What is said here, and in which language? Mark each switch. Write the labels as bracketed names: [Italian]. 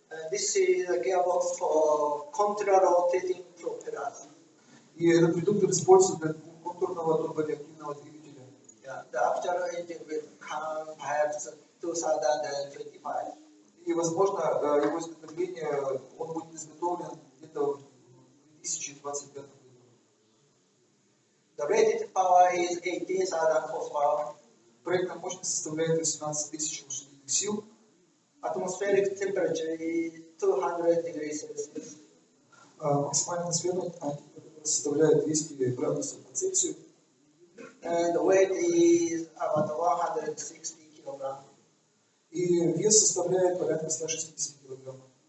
[English] This is a gearbox for contra-rotating propellers. [Russian] И этот редуктор используется для двухконтурного турбореактивного двигателя. [English] Yeah, the actual engine will come perhaps 2025. [Russian] И, возможно, его изготовление, он будет изготовлен где-то в 2025 году. [English] The rated power is 18,000 horsepower. [Russian] Проектная мощность составляет 18 тысяч лошадиных сил. [English] Atmospheric temperature is 200 degrees Celsius. [Russian] Максимальная атмосферная температура составляет 200 градусов по Цельсию. [English] And the weight is about 160 kilograms. [Russian] И вес составляет порядка 160 килограммов.